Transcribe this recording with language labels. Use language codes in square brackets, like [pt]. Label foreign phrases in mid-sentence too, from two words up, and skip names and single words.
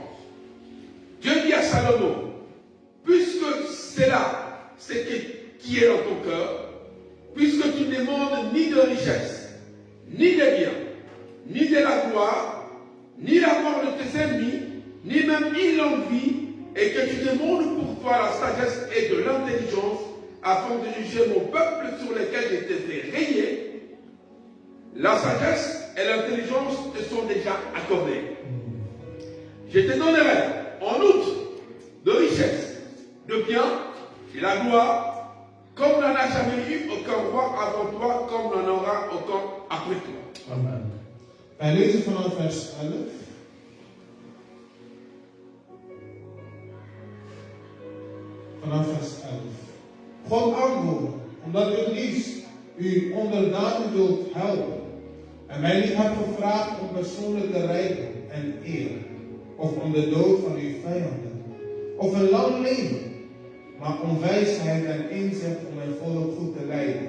[fr] Dieu dit à Salomon, puisque c'est là, c'est qui est dans ton cœur, puisque tu ne demandes ni de richesse, ni de biens, ni de la gloire, ni la mort de tes ennemis, ni même une longue vie, et que tu demandes pour toi la sagesse et de l'intelligence, afin de juger mon peuple sur lequel je t'ai fait régner, la sagesse et l'intelligence te sont déjà accordées. Je te donnerai en outre de richesse, de biens et la gloire, comme n'en a jamais eu aucun roi avant toi, comme n'en aura aucun après toi. [nl] Amen. Wij lezen vanaf vers 11. Vanaf vers 11. God antwoordde, omdat u liefst u onderdanen wilt helpen en mij niet hebt gevraagd om persoonlijke rijkdom en eer, of om de dood van uw vijanden, of een lang leven, maar om wijsheid en inzicht om mijn volk goed te leiden.